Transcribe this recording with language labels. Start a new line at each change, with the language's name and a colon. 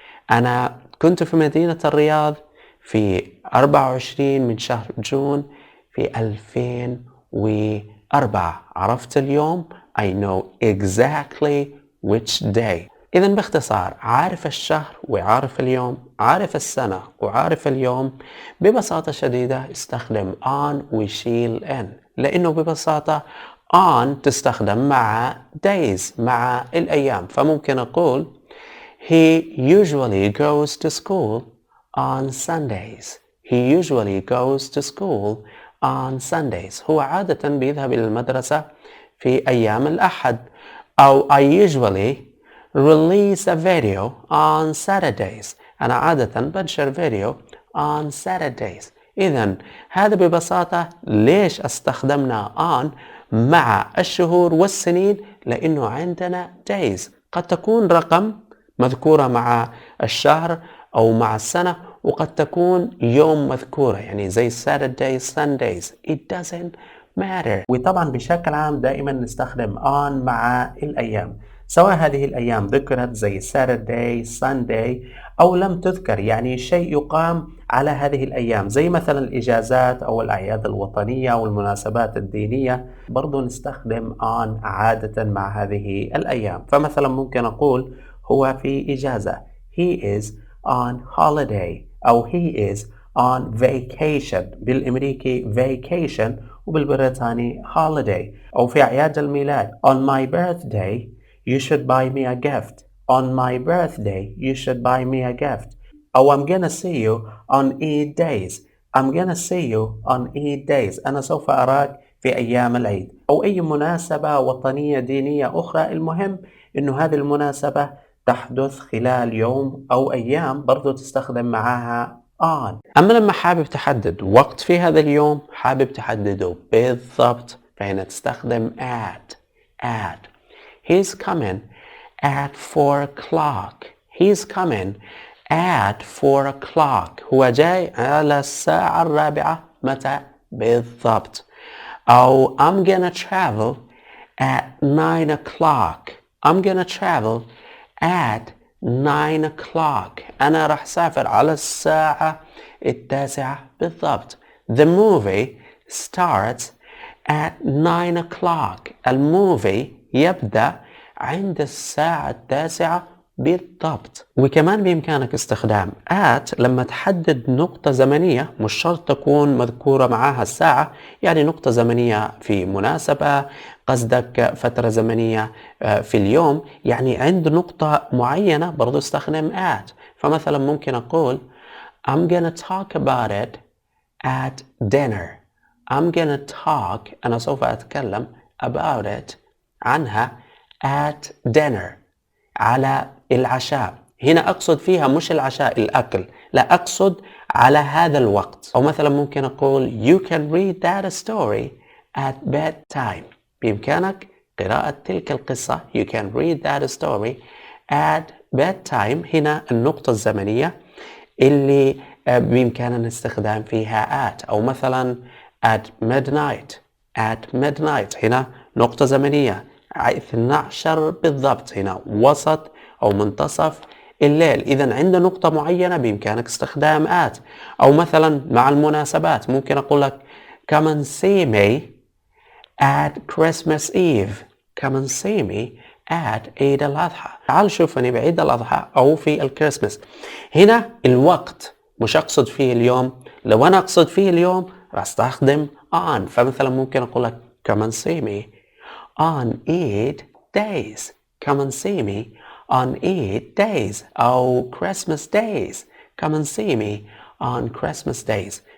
Arabic: أنا كنت في مدينة الرياض في 24 من شهر جون في 2004. عرفت اليوم؟
English: I know exactly which day.
Arabic: إذا باختصار عارف الشهر وعارف اليوم، عارف السنة وعارف اليوم، ببساطة شديدة استخدم on وشيل n، لأنه ببساطة on تستخدم مع days، مع الأيام. فممكن أقول
English: he usually goes to school on Sundays. He usually goes to school on Sundays.
Arabic: هو عادة بيذهب إلى المدرسة في أيام الأحد.
English: أو I usually release a video on Saturdays.
Arabic: أنا عادة بنشر فيديو
English: on Saturdays.
Arabic: إذن هذا ببساطة ليش استخدمنا on مع الشهور والسنين؟ لأنه عندنا days قد تكون رقم مذكورة مع الشهر أو مع السنة، وقد تكون يوم مذكورة يعني زي Saturdays, Sundays.
English: It doesn't matter.
Arabic: وطبعا بشكل عام دائما نستخدم on مع الأيام، سواء هذه الأيام ذكرت زي Saturday, Sunday أو لم تذكر، يعني شيء يقام على هذه الأيام زي مثلا الإجازات أو الأعياد الوطنية والمناسبات الدينية، برضو نستخدم on عادة مع هذه الأيام. فمثلا ممكن أقول هو في إجازة
English: he is on holiday أو he is on vacation.
Arabic: بالأمريكي vacation وبالبريطاني holiday. أو في أعياد الميلاد
English: on my birthday you should buy me a gift. On my birthday you should buy me a gift. أو I'm gonna see you on Eid days. I'm gonna see you on Eid days.
Arabic: أنا سوف أراك في أيام العيد. أو أي مناسبة وطنية دينية أخرى، المهم إنه هذه المناسبة تحدث خلال يوم أو أيام، برضو تستخدم معها on. أما لما حابب تحدد وقت في هذا اليوم، حابب تحدده بالضبط، فهنا تستخدم at.
English: He's coming at 4 o'clock. He's coming at 4 o'clock.
Arabic: هو جاي على الساعة 4 متى بالضبط.
English: أو I'm gonna travel at 9 o'clock. I'm gonna travel at 9 o'clock.
Arabic: أنا راح أسافر على الساعة 9 بالضبط.
English: The movie starts at 9 o'clock.
Arabic: الموفي يبدأ عند الساعة 9 بالضبط. وكمان بإمكانك استخدام at لما تحدد نقطة زمنية، مش شرط تكون مذكورة معها الساعة، يعني نقطة زمنية في مناسبة، قصدك فترة زمنية في اليوم، يعني عند نقطة معينة برضو استخدم at. فمثلا ممكن أقول
English: I'm gonna talk about it at dinner. I'm gonna talk،
Arabic: أنا سوف أتكلم
English: about it،
Arabic: عنها
English: at dinner،
Arabic: على العشاء. هنا أقصد فيها مش العشاء الأكل، لا أقصد على هذا الوقت. أو مثلا ممكن أقول
English: you can read that story at bedtime.
Arabic: بإمكانك قراءة تلك القصة
English: you can read that story at bedtime.
Arabic: هنا النقطة الزمنية اللي بإمكاننا الاستخدام فيها at، أو مثلا at midnight.
English: at midnight
Arabic: هنا نقطة زمنية 12 بالضبط، هنا وسط أو منتصف الليل. إذا عند نقطة معينة بإمكانك استخدام at. أو مثلا مع المناسبات ممكن أقول لك
English: come and see me at Christmas Eve. come and see me at
Arabic: عيد الأضحى. تعال شوفني بعيد الأضحى أو في الكريسماس. هنا الوقت مش أقصد فيه اليوم. لو أنا أقصد فيه اليوم راح أستخدم on.
English: فمثلا ممكن أقول لك come and see me on Eid days. come and see me on Eid days أو Christmas days. come and see me on Christmas days.